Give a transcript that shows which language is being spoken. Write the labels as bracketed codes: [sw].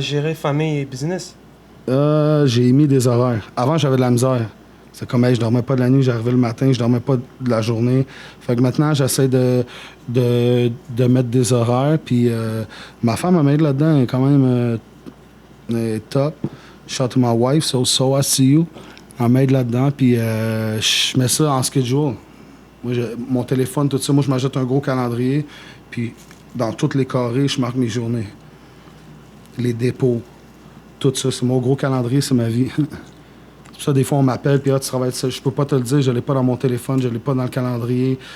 [fr] gérer famille et business? J'ai mis des horaires. Avant, j'avais de la misère. C'est comme, hey, je dormais pas de la nuit, j'arrivais le matin, je dormais pas de la journée. Fait que maintenant, j'essaie de mettre des horaires. Puis ma femme m'aide là-dedans, elle est quand même elle est top. [en] Shout to my wife, so I see you. [fr] Elle m'aide là-dedans, puis je mets ça en schedule. Moi, mon téléphone, tout ça, moi, je m'achète un gros calendrier, puis dans tous les carrés, je marque mes journées. Les dépôts, tout ça, c'est mon gros calendrier, c'est ma vie. C'est pour ça, des fois, on m'appelle, puis tu travailles ça. Je peux pas te le dire, je l'ai pas dans mon téléphone, je l'ai pas dans le calendrier.